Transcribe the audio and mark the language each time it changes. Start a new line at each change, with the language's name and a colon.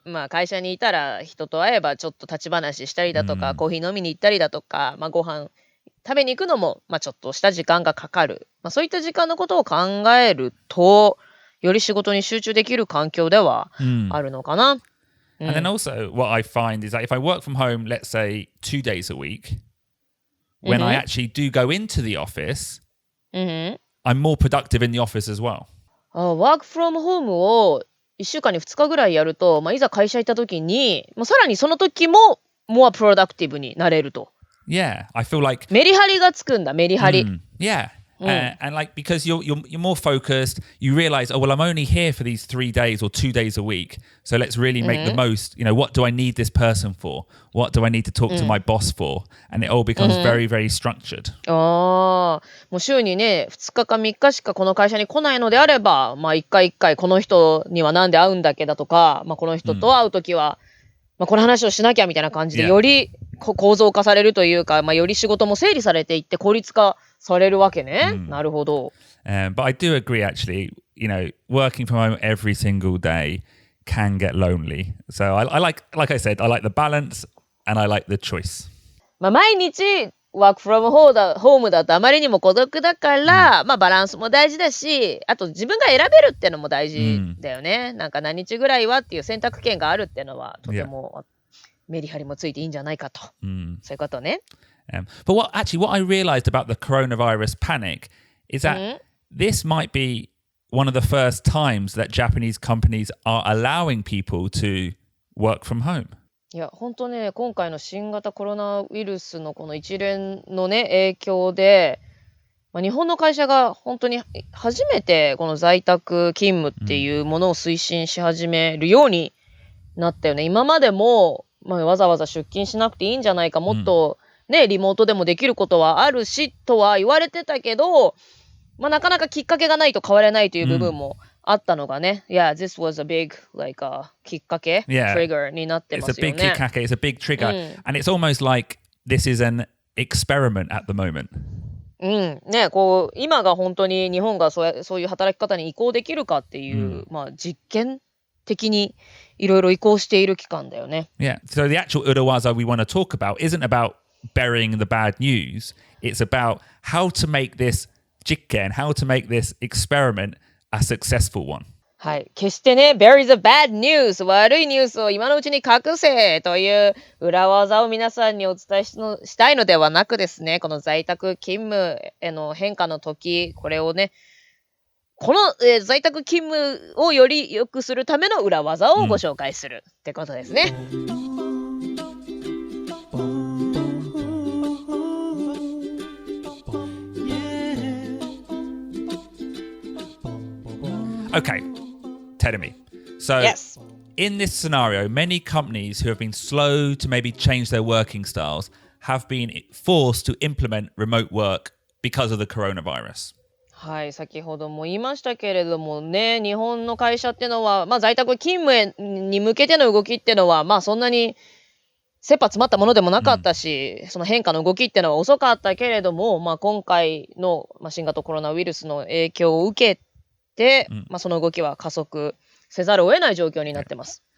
Japanese: 会社にいたら人と会えばちょっと立ち話したりだとか、コーヒー飲みに行ったりだとか、ご飯食べに行くのも、ちょっとした時間がかかる。そういった時間のことを考えると、より仕事に集中できる環境ではあるのかな。
English: And then also what I find is that if I work from home, let's say 2 days a week, when I actually do go into the office, I'm more productive in the office as well. Work from home
Japanese: を1週間に2日ぐらいやると、いざ会社行った時に、さらにその時も
English: more productive
Japanese: になれると。
English: Yeah, I feel like
Japanese: メリハリがつくんだ、メリハリ。
English: And like because you're more focused, you realize, oh well, I'm only here for these 3 days or 2 days a week, so let's really make the most. What do I need this person for? What do I need to talk to my boss for? And it all becomes very, very structured.
Japanese: もう週にね、2日か3日しかこの会社に来ないのであれば、1回1回この人にはなんで会うんだっけだとか、この人と会うときは、この話をしなきゃみたいな感じで、より構造化されるというか、より仕事も整理されていって効率化されるわけね。なるほど。
English: But I do agree, actually, working from home every single day can get lonely. So I like I said, I like the balance and I like the choice.
Japanese: 毎日
English: work from home
Japanese: だとあまりにも孤独だから、バランスも大事だし、あと自分が選べるってのも大事だよね。なんか何日ぐらいはっていう選択権があるってのはとてもメリハリもついていいんじゃないかと。そういうことね。
English: But what I realized about the coronavirus panic is that this might be one of the first times that Japanese companies are allowing people to work from home.
Japanese: いや、本当ね、今回の新型コロナウイルスのこの一連のね、影響で、日本の会社が本当に初めてこの在宅勤務っていうものを推進し始めるようになったよね。今までも、わざわざ出勤しなくていいんじゃないか、もっとね、リモートでもできることはあるし、とは言われてたけど、なかなかきっかけがないと変われないという部分もあったのがね。
English: Yeah, this was a big,きっかけ、trigger
Japanese: になってますよね。
English: It's a big きっかけ, it's a big trigger. And it's almost like this is an experiment at the moment.
Japanese: ね、今が本当に日本がそういう働き方に移行できるかっていう、実験的にいろいろ移行している期間だよね。
English: Yeah, so the actual urawaza we want to talk about isn't about burying the bad news. It's about how to make this 実験, how to make this experiment a successful one.
Japanese: はい。決してね、
English: bury the bad news
Japanese: 悪いニュースを今のうちに隠せという裏技を皆さんにお伝えしたいのではなくですね、この在宅勤務への変化の時、これをね、この、在宅勤務をより良くするための裏技をご紹介するってことですね。
English: Okay, tell me. So, yes. In this scenario, many companies who have been slow to maybe change their working styles have been forced to implement remote work because of the coronavirus.
Japanese: はい、先ほども言いましたけれどもね、日本の会社ってのは、在宅勤務に向けての動きってのは、そんなに切羽詰まったものでもなかったし、その変化の動きってのは遅かったけれども、今回の、新型コロナウイルスの影響を受けて、その動きは加速せざるを得ない状況になってます。